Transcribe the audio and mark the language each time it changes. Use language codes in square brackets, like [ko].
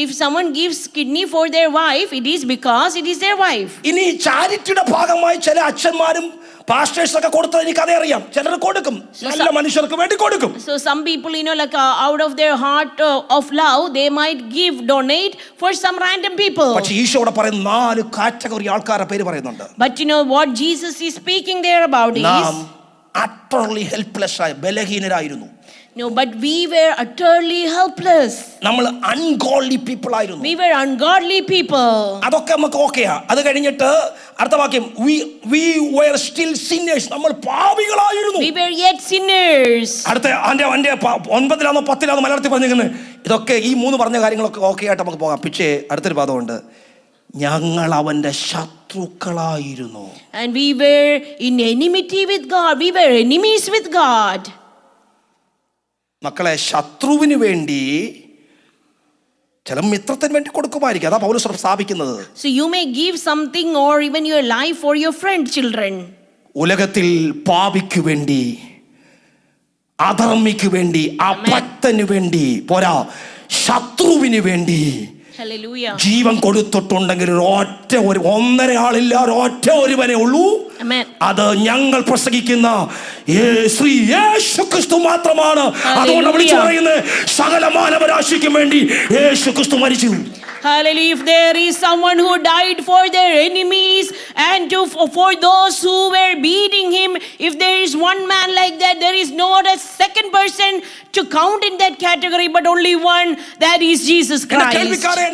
[en] if someone gives kidney for their wife, it is because it is their wife. [ml] ഇനി ചാരിറ്റിയുടെ ഭാഗമായി ചില അച്ഛന്മാരും pastors ഒക്കെ കൊടുത്തത് എനിക്കറിയാം. ചിലർ കൊടുക്കും, നല്ല മനുഷ്യർക്ക് വേണ്ടി കൊടുക്കും. [en] So some people, like out of their heart of love, they might donate for some random people. [ml] പക്ഷേ ഈശോടെ പറയുന്ന 4 കാറ്റഗറി ആൾക്കാരുടെ പേര് പറയുന്നുണ്ട്. [en] But what Jesus is speaking there about is utterly helpless [ml] ആയ ബലഹീനരായിരുന്നു. [en] No, but we were utterly helpless. [ml] നമ്മൾ [en] ungodly people [ml] ആയിരുന്നു. [en] We were ungodly people. [ml] അതൊക്കെ നമുക്ക് ഓക്കെയാ. അത് കഴിഞ്ഞിട്ട് അടുത്ത വാക്യം, [en] we were still sinners. [ml] നമ്മൾ പാപികളായിരുന്നു. [en] We were yet sinners. [ml] അടുത്ത 9-ലാണോ 10-ലാണോ മലയാളത്തിൽ പറഞ്ഞിരിക്കുന്നത്. ഇതൊക്കെ ഈ 3 പറഞ്ഞ കാര്യങ്ങളൊക്കെ ഓക്കെ ആയിട്ട് നമുക്ക് പോകാം. പക്ഷേ അടുത്തൊരു പദമുണ്ട്, ഞങ്ങൾ അവന്റെ ശത്രുക്കളായിരുന്നു. [en] And we were in enmity with God. We were enemies with God. [ml] മക്കളെ, ശത്രുവിന് വേണ്ടി ചില മിത്രത്തിന് വേണ്ടി കൊടുക്കുമായിരിക്കും. അതാ പൗലോസ് സ്ഥാപിക്കുന്നത്. [en] So you may give something or even your life for your friend children. [ml] ഉലകത്തിൽ പാപിക്ക് വേണ്ടി, അധർമ്മിക്ക് വേണ്ടി, അഭക്തന് വേണ്ടി, പോരാ ശത്രുവിന് വേണ്ടി [en] Hallelujah. [ml] ജീവൻ കൊടുത്തിട്ടുണ്ടെങ്കിൽ ഒന്നര ആളില്ല, ഒറ്റ ഒരുവനെ ഉള്ളൂ. അത് ഞങ്ങൾ പ്രസംഗിക്കുന്ന ശ്രീ യേശു ക്രിസ്തു മാത്രമാണ്. അതുകൊണ്ട് വിളിച്ചു പറയുന്നത്, സകല മാനവരാശിക്കും വേണ്ടി യേശു ക്രിസ്തു മരിച്ചു. [en] Hallelujah. If there is someone who died for their enemies and for those who were beating him, if there is one man like that, there is not a second person to count in that category, but only one, that is Jesus Christ.